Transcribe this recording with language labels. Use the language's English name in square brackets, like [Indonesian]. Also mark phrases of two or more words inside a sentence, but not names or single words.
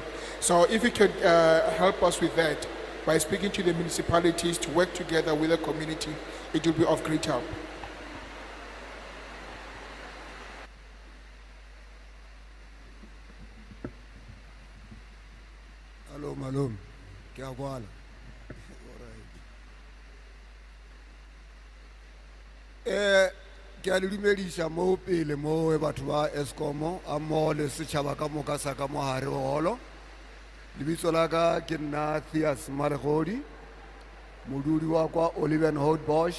[English] So if you could help us with that by speaking to the municipalities to work together with the community, it will be of great help. Hello, Malum. [Northern Sotho] Ke a kwala. Ke a le dumedisa mo pele mo batho ba ESCOM a mo le setšhaba ka moka sa ka mo hare holo. Lebitso la ka ke nna Theas Malegodi, modudi wa kwa Olivenhout-Bosch.